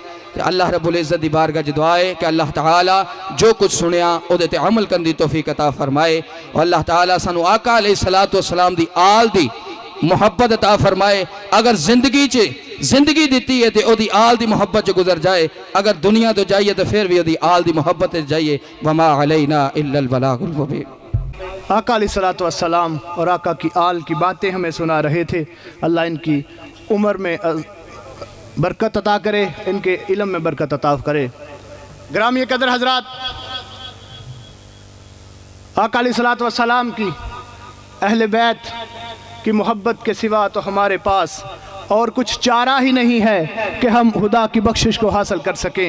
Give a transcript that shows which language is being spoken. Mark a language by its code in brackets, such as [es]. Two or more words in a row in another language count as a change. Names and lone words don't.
[pa] تو [ar] الله رب العزت [pa] دی بارگاہ چ دعا ہے کہ اللہ تعالیٰ جو کچھ سنیا اوہدے تے عمل کرنے دی توفیق عطا فرمائے اور اللہ تعالیٰ سانوں آقا [ar] عليه الصلاة والسلام [pa] دی آل دی محبت عطا فرمائے. اگر زندگی دی ہے تو اودی آل دی محبت چ گزر جائے، اگر دنیا توں جائیے تو پھر بھی اودی آل دی محبت چ جائیے. [ar] وما علينا إلا البلاغ المبين. [ur] آقا [ar] عليه الصلاة والسلام [ur] اور آقا کی آل کی باتیں ہمیں سنا رہے تھے. اللہ ان کی عمر میں برکت عطا کرے، ان کے علم میں برکت عطا کرے. گرامی قدر حضرات، آقا [ar] عليه الصلاة والسلام [ur] کی اہل بیت کی محبت کے سوا تو ہمارے پاس اور کچھ چارہ ہی نہیں ہے کہ ہم خدا کی بخشش کو حاصل کر سکیں.